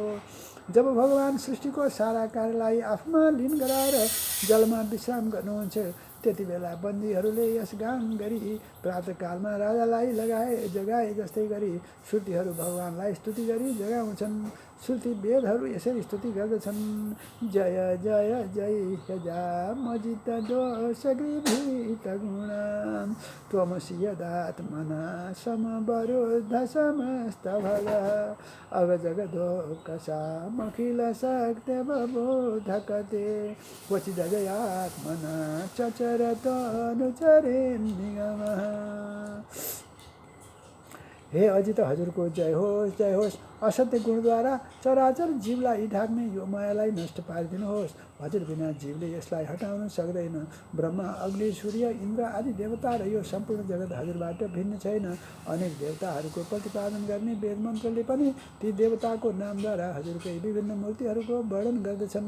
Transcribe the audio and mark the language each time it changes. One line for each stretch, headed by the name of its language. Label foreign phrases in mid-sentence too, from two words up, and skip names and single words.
Nepali: जब भगवान सृष्टिको सारा कार्यलाई आफूमा लीन गराएर जलमा विश्राम गर्नुहुन्छ, त्यति बेला बन्दीहरूले यस गान गरी प्रातःकालमा राजालाई जगाए जस्तै गरी श्रुतिहरू भगवानलाई स्तुति गरी जगाउँछन्। श्रुति वेदहरू यसरी स्तुति गर्दछन्,
Sanskrit: जय जय जय यजामजित दोष गृभीत गुणान् त्वमसि यदात्मना समवरुद्ध समस्त भगः अगजगदोकसामखिल शक्त्यवबोधकते क्वचिदजयात्मना चचरतो अनुचरेन्निगमः।
Nepali: हे अजित, हजुरको जय होस्, जय होस्। असत्य गुणद्वारा चराचर जीवलाई ढाक्ने यो मायालाई नष्ट पारिदिनुहोस्। हजुर बिना जीवले यसलाई हटाउन सक्दैन। ब्रह्मा, अग्नि, सूर्य, इन्द्र आदि देवता र यो सम्पूर्ण जगत हजुरबाट भिन्न छैन। अनेक देवताहरूको प्रतिपादन गर्ने वेद मन्त्रले पनि ती देवताको नामद्वारा हजुरकै विभिन्न मूर्तिहरूको वर्णन गर्दछन्।